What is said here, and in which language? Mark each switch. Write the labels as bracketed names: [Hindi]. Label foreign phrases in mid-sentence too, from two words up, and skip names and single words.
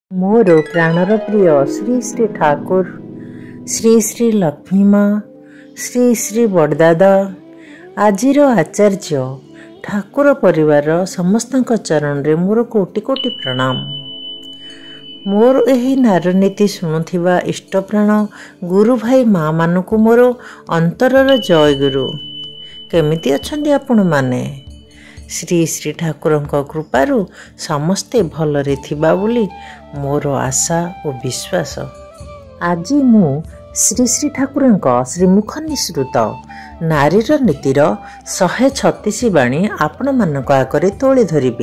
[Odia] ମୋର ପ୍ରାଣର ପ୍ରିୟ ଶ୍ରୀ ଶ୍ରୀ ଠାକୁର ଶ୍ରୀ ଶ୍ରୀ ଲକ୍ଷ୍ମୀ ମାଁ ଶ୍ରୀ ଶ୍ରୀ ବଡ଼ଦାଦା ଆଜିର ଆଚାର୍ଯ୍ୟ ଠାକୁର ପରିବାର ସମସ୍ତ ଚରଣ ରେ ମୋର କୋଟି କୋଟି ପ୍ରଣାମ। ମୋର ଏହି ନାରନୀତି ଶୁଣୁଥିବା ଇଷ୍ଟପ୍ରାଣ ଗୁରୁ ଭାଇ ମାଁ ମାନଙ୍କ ମୋର ଅନ୍ତରର ଜୟ ଗୁରୁ। କେମିତି ଅଛନ୍ତି ଆପଣ ମାନେ? ଶ୍ରୀ ଶ୍ରୀ ଠାକୁର କୃପାରୁ ସମସ୍ତେ ଭଲରେ ଥିବା ବୋଲି ମୋର ଆଶା ଓ ବିଶ୍ୱାସ। ଆଜି ମୁଁ ଶ୍ରୀ ଶ୍ରୀ ଠାକୁର ଶ୍ରୀମୁଖ ନିସୃତ ନାରୀର ନୀତିର 136 ବାଣୀ ଆପଣ ମାନଙ୍କ ଆଗରେ ତୋଳେ ଧରିବେ।